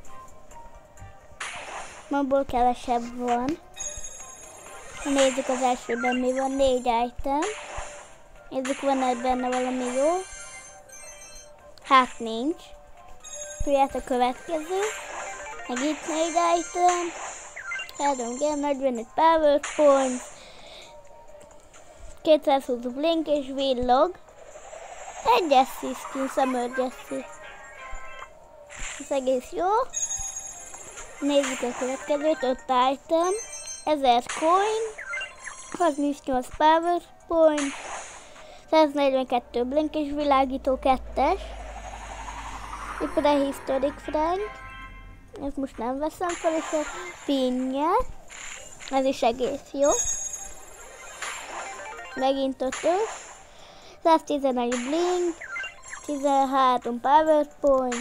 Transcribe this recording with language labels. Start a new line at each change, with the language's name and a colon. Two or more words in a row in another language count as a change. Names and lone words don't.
Hungarian: Abból kevesebb van. Nézzük az elsőben mi van, 4 item. Nézzük, van-e benne valami jó. Hát nincs. Jöhet a következő. Meg itt 4 item. 3 game, 45 powerpoint. 220 blink és villog. Egy Jessie skin, Summer Jessie. Ez egész jó. Nézzük a következőt, 5 item. 1000 coin. 38 powerpoint. 142 blink és világító 2-es. Itt Prehistoric Frank. Ezt most nem veszem fel, és a pinje. Ez is egész jó. Megint 5-ös. 111 blink. 13 powerpoint.